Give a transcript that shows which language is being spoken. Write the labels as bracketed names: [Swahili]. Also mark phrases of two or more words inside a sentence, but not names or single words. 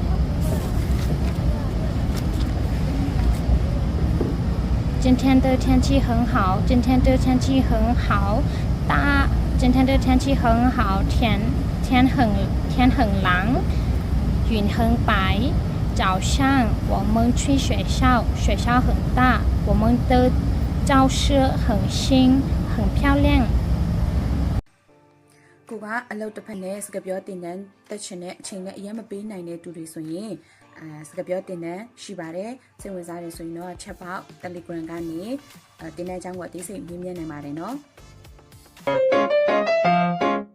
[Chinese] 今天的天气很好今天的天气很好今天的天气很好天很蓝云很白早上我们去学校很大我们的教室很新很漂亮 [Burmese] ကိုကအလုပ်တစ်ဖက်နဲ့စကားပြောတင်တန်းတက်ချင်တဲ့အချိန်နဲ့အရင်မပေးနိုင်တဲ့သူတွေဆိုရင်စကားပြောတင်တန်းရှိပါတယ်စိတ်ဝင်စားတယ်ဆိုရင်တော့ [English] chat box [Burmese] Telegram ကနေတင်တန်းအကြောင်းကိုအသေးစိတ်မြင်မြင်နိုင်ပါတယ်နော်